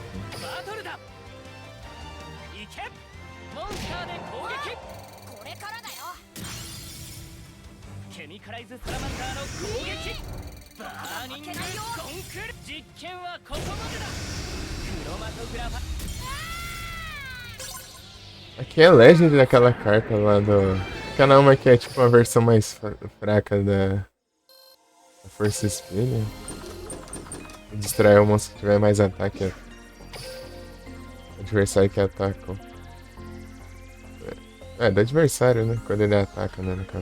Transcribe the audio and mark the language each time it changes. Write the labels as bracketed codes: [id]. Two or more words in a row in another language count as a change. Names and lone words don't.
[ja] バトルだ。いけ。モンスターで攻撃。これからだよ。ケミカライズサラマンダーの攻撃。バーニングコンクル。実験はここまでだ。クロマトグラファ。 [pt] Aqui é Legend daquela carta lá do... Aquela uma que é tipo a versão mais fraca da Força Espelha. Distrai o monstro que tiver mais ataque. O adversário que ataca. É, do adversário, né? Quando ele ataca, né? No caso.